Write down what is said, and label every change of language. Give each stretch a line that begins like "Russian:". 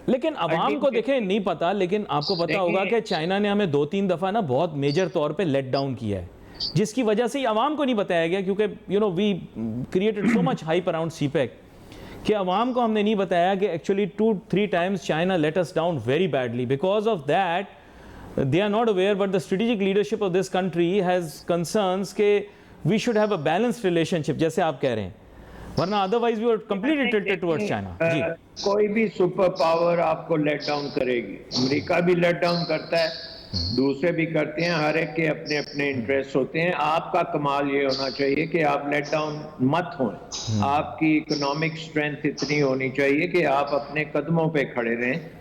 Urdu: لیکن عوام کو دیکھیں نہیں پتا، لیکن آپ کو پتا ہوگا کہ چائنا نے ہمیں 2-3 دفعہ نا بہت میجر طور پہ لیٹ ڈاؤن کیا ہے، جس کی وجہ سے عوام کو نہیں بتایا گیا، کیونکہ
English: you know we created so much hype around CPEC
Urdu: کہ عوام کو ہم نے نہیں بتایا کہ actually 2-3 times China late
English: us down very badly. Because of that they are not aware, but the strategic leadership of this country has concerns کہ we should have a balanced relationship
Urdu: جیسے آپ کہہ رہے ہیں، ورنہ
English: otherwise we were completely tilted towards China.
Urdu: جی کوئی بھی super power آپ کو لیٹ ڈاؤن کرے گی. امریکہ بھی لیٹ ڈاؤن کرتا ہے، دوسرے بھی کرتے ہیں، ہر ایک کے اپنے اپنے انٹرسٹ ہوتے ہیں. آپ کا کمال یہ ہونا چاہیے کہ آپ لیٹ ڈاؤن مت ہوں. آپ کی اکنامک اسٹرینتھ اتنی ہونی چاہیے کہ آپ اپنے قدموں پہ کھڑے رہیں.